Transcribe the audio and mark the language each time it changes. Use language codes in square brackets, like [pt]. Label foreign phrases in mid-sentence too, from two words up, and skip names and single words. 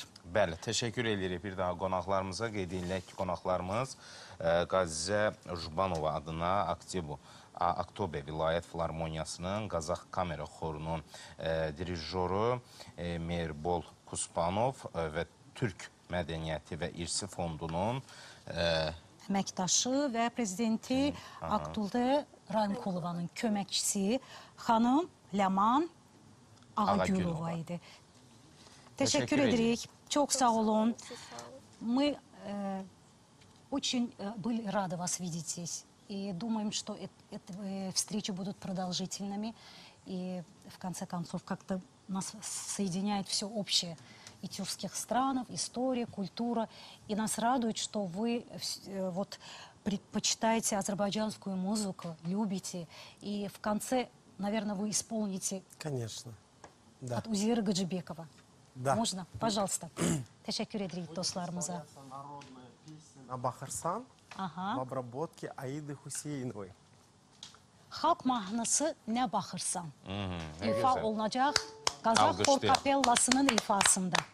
[az] Bəli, təşəkkür edirik bir daha qonaqlarımıza. Qeyd edilək ki, qonaqlarımız Qazizə Jubanova adına Aktobe Vilayət Filarmoniyasının Qazaq Kamera Xorunun dirijoru Mirbol Kuspanov və Türk Mədəniyyəti və İrsi Fondunun əməkdaşı və prezidenti Aktuldə Raymkulovanın köməkçisi xanım Ləman Ağagülova idi. Teşekkür edirik. Çok sağ olun. [ru] Мы очень были рады вас видеть здесь. И думаем, что эти встречи будут продолжительными. И в конце концов как-то нас соединяет все общее. и тюркских странах, история, культура. И нас радует, что вы вот предпочитаете азербайджанскую музыку, любите. И в конце, наверное, вы исполните Конечно. Да. от Узира Гаджибекова. Да. Можно? Пожалуйста. [tr] Teşekkür ederiz dostlarımıza. [ru] Народная песня на Бахарсан в Aha. обработке Аиды Хусейновой. [az] Xalq mahnısı nə baxırsan? [tr] Ne [az] İfa [tr] güzel. [az] olunacaq Qazaq Alqışlayaq. Folk Kapellasının ifasında.